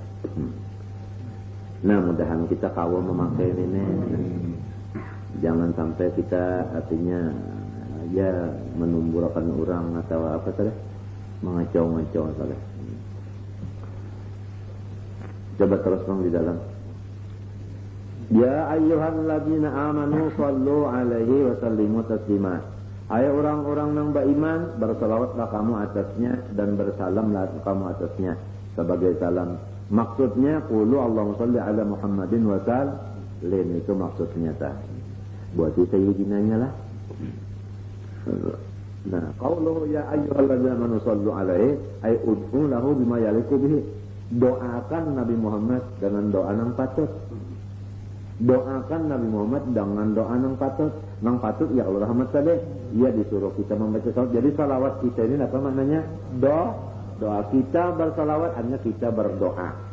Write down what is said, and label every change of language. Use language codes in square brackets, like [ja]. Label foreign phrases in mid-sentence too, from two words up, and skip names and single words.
[id] Nah, mudahan kita kawal memakai ini. Jangan sampai kita artinya ya menumburkan orang atau apa tadi, mengacau-ngacau tadi. Coba terus bang di dalam. [ar] يا أيها الذين آمنوا صلوا عليه وسلموا تسليما. [id] Hai orang-orang yang beriman, bersalawatlah kamu atasnya dan bersalamlah kamu atasnya sebagai salam. [ar] Maksudnya قولوا اللهم صل على محمد وسلم, [id] itu maksudnya tah. Buat sayyidinanya lah. Nah, [ar] قوله يا أيها الذين آمنوا صلوا عليه أي ادعوا له بما يليق به. [id] Doakan Nabi Muhammad dengan doa yang patut. Doakan Nabi Muhammad dengan doa yang patut. Yang patut [ar] يا الله [id] rahmat tadi. Ia disuruh kita membaca salawat. Jadi salawat kita ini apa maknanya? Doa kita bersalawat hanya kita berdoa.